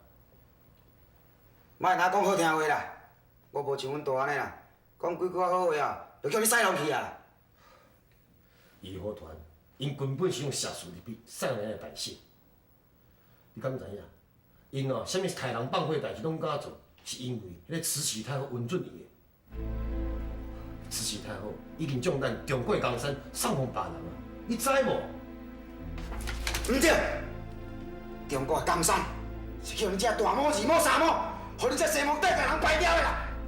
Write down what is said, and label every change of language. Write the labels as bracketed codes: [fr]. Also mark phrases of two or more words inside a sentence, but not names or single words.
[nan] 莫甲讲好听话啦，我无像阮大安尼啦，讲几句好话啊，就叫你使落去啊。义和团因根本是用邪术入去杀咱的百姓。你敢知影？因哦，啥物杀人放火代志拢敢做，是因为迄个慈禧太后允准伊的。慈禧太后已经将咱中国江山送互别人啊，你知无？毋对，中国的江山是叫你这大魔、二魔、三魔，互你这西魔带甲人败掉的啦。